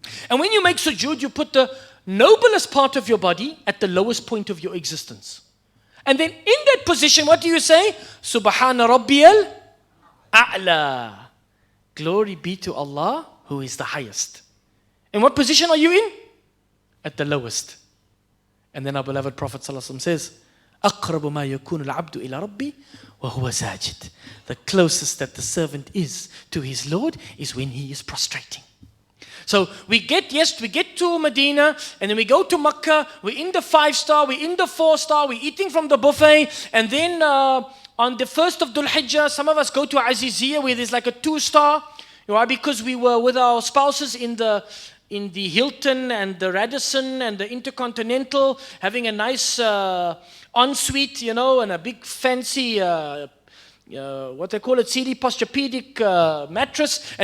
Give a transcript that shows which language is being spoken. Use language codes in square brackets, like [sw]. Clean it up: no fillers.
[en] And when you make sujood, you put the noblest part of your body at the lowest point of your existence. And then in that position, what do you say? Subhana Rabbiyal A'la. Glory be to Allah, who is the highest. And what position are you in? At the lowest. And then our beloved Prophet ﷺ says, [ar] أَقْرَبُ مَا يَكُونُ الْعَبْدُ إِلَى رَبِّي وَهُوَ سَاجِدٌ. [en] The closest that the servant is to his Lord is when he is prostrating. So we get to Medina, and then we go to Makkah, we're in the 5-star, we're in the 4-star, we're eating from the buffet, and then on the 1st of Dhul Hijjah, some of us go to Aziziyah where there's like a 2-star, because we were with our spouses in the Hilton and the Radisson and the Intercontinental, having a nice ensuite, and a big fancy what they call it, CD Posturepedic mattress.